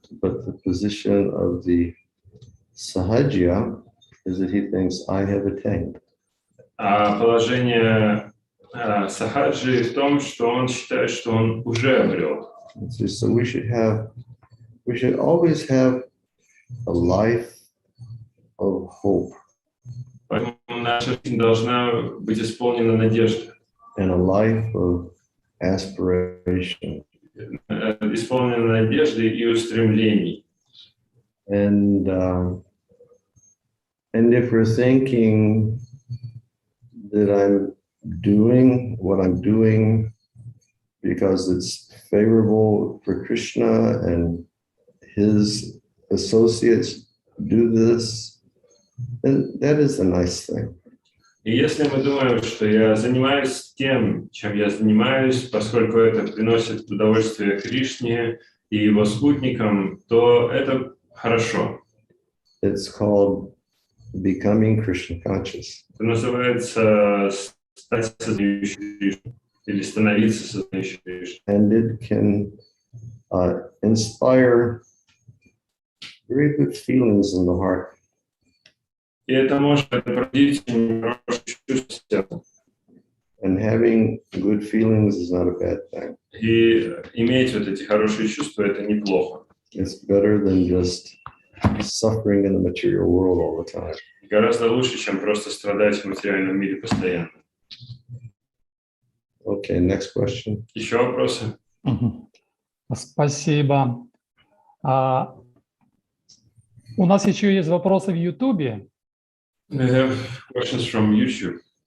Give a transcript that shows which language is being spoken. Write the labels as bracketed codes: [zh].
[en] But the position of the Sahajya is that he thinks, I have attained. [ru] А положение Сахаджи в том, что он считает, что он уже обрел. [en] So we should always have a life of hope. [ru] Поэтому наша жизнь должна быть исполнена надеждой. [en] And a life of aspiration. [ru] Исполнена надеждой и устремлений. [en] And if we're thinking that I'm doing what I'm doing because it's favorable for Krishna and his associates do this, then that is a nice thing. [ru] И если мы думаем, что я занимаюсь тем, чем я занимаюсь, поскольку это приносит удовольствие Кришне и его спутникам, то это хорошо. [en] It's called becoming Krishna conscious. [ru] Это называется стать сознающим Кришну или становиться сознающим Кришну. [en] And it can inspire very good feelings in the heart. [ru] И это может пробудить хорошие чувства. [en] And having good feelings is not a bad thing. [ru] И иметь вот эти хорошие чувства — это неплохо. [en] It's better than just suffering in the material world all the time. [ru] Гораздо лучше, чем просто страдать в материальном мире постоянно. [en] Okay, next question. [ru] Еще вопросы? Спасибо. У нас еще есть вопросы в YouTube. [en] We have questions from YouTube.